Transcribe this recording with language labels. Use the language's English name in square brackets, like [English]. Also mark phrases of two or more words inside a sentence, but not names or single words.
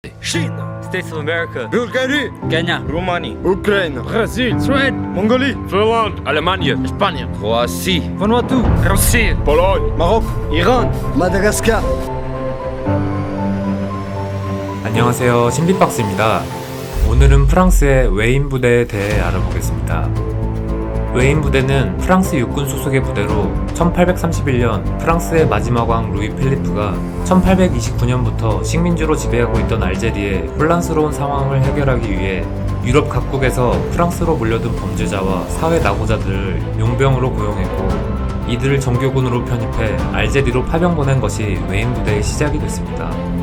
[French] Chine, [English] States of America, [French] Bulgarie, Kenya, Roumanie, Ukraine, Brésil, Suède, Mongolie, Finlande, Allemagne, Espagne, Croatie, Vanuatu, Russie, Pologne, Maroc, Iran, Madagascar. [Korean] 안녕하세요, 신비박스입니다. 오늘은 프랑스의 웨인 부대에 대해 알아보겠습니다. 웨인 부대는 프랑스 육군 소속의 부대로 1831년 프랑스의 마지막 왕 루이 필리프가 1829년부터 식민지로 지배하고 있던 알제리의 혼란스러운 상황을 해결하기 위해 유럽 각국에서 프랑스로 몰려든 범죄자와 사회 낙오자들을 용병으로 고용했고, 이들을 정규군으로 편입해 알제리로 파병 보낸 것이 웨인 부대의 시작이 됐습니다.